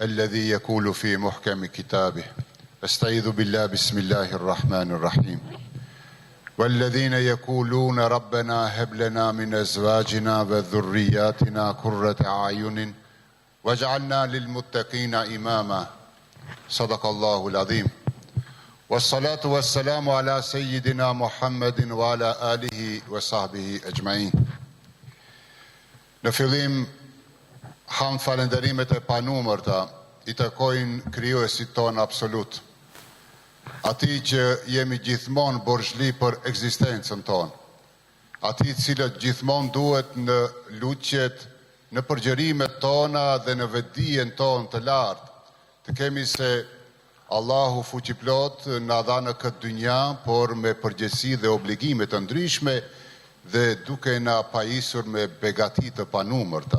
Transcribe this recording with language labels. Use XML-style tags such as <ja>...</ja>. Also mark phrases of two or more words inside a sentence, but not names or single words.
<ar>الذي يقول في محكم كتابه استعيذ بالله بسم الله الرحمن الرحيم والذين يقولون ربنا هب لنا من أزواجنا وذرياتنا قرة أعين واجعلنا للمتقين إماما صدق الله العظيم والصلاة والسلام على سيدنا محمد وعلى آله وصحبه أجمعين.</ar> <sq>Në fillim, hamd falenderimet e panumërta i takojnë krijuesit ton absolut, atij që jemi gjithmonë borxhli për ekzistencën tonë, atij cilët gjithmonë duhet në lutjet, në përgjërimet tona dhe në vetdijen tonë të lartë, të kemi se Allahu fuqiplot na dha në këtë dynja, por me përgjegjësi dhe obligime të ndryshme dhe duke na pajisur me begati të panumërta.</sq>